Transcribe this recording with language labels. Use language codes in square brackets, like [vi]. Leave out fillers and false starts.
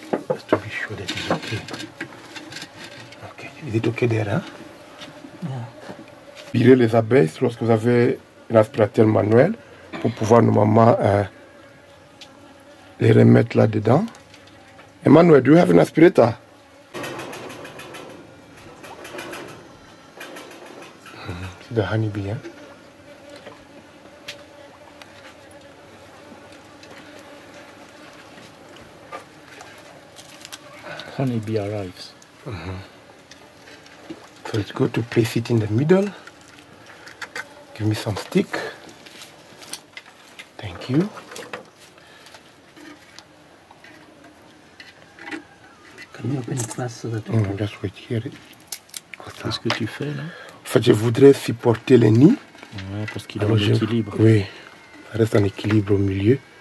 [en] Just to be sure that it's okay. Okay. Is it okay there, hein? [fr] Virer les abeilles lorsque vous avez un aspirateur manuel pour pouvoir normalement les remettre là-dedans. [en] Emmanuel, do you have an aspirator? [fr] C'est [en] the honeybee, hein? Honeybee arrives. So it's good to place it in the middle. Give me some stick. Thank you. Can you open it fast so that Just wait here. [fr] Qu'est-ce que tu fais là? En fait, je voudrais supporter les nids. Ouais, parce qu'il est en équilibre. Oui, ça reste en équilibre au milieu.